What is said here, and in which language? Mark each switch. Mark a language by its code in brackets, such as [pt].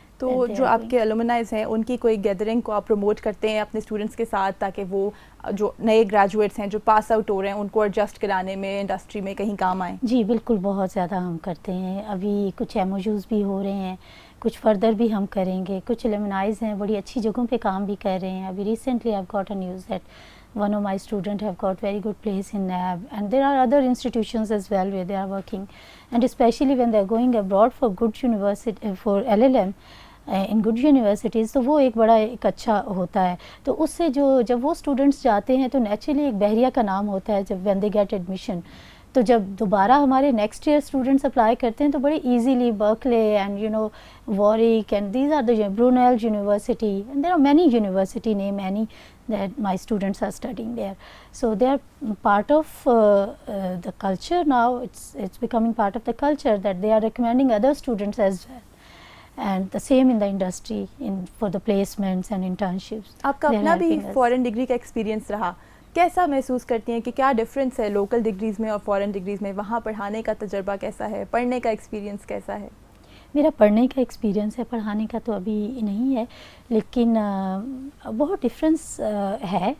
[ur] تو جو آپ کے الومنائز ہیں ان کی کوئی گیدرنگ کو آپ پروموٹ کرتے ہیں اپنے اسٹوڈنٹس کے ساتھ تاکہ وہ جو نئے گریجویٹس ہیں جو پاس آؤٹ ہو رہے ہیں ان کو ایڈجسٹ کرانے میں انڈسٹری میں کہیں کام آئیں؟ جی بالکل، بہت زیادہ ہم کرتے ہیں. ابھی کچھ MOUs بھی ہو رہے ہیں، کچھ فردر بھی ہم کریں گے. کچھ الومنائز ہیں بڑی اچھی جگہوں پہ کام بھی کر رہے ہیں. [en] ابھی recently I've got a news that one of my students have got very good place in NAB, and there are other institutions as well where they are working, and especially when they are going abroad for good university for LLM in good universities, [ur] تو وہ ایک بڑا ایک اچھا ہوتا ہے. تو اس سے جب وہ اسٹوڈنٹس جاتے ہیں تو نیچرلی ایک بحریہ کا نام ہوتا ہے جب [en] When they get admission. [ur] تو جب دوبارہ ہمارے نیکسٹ ایئر اسٹوڈنٹس اپلائی کرتے ہیں تو بڑے [en] Easily Berkeley and Warwick and these are the Brunel university and there are many university name any that my students are studying there. So they are part of the culture now. It's becoming part of the culture that they are recommending other students as well. And the same in the industry for the placements and internships. [ur] آپ کا اپنا بھی فورن degree کا experience رہا، کیسا محسوس کرتی ہیں کہ کیا ڈفرینس ہے لوکل ڈگریز میں اور فورن ڈگریز میں؟ وہاں پڑھانے کا تجربہ کیسا ہے، پڑھنے کا ایکسپیرینس کیسا ہے؟ میرا پڑھنے کا ایکسپیرینس ہے، پڑھانے کا تو ابھی نہیں ہے، لیکن بہت ڈفرینس ہے.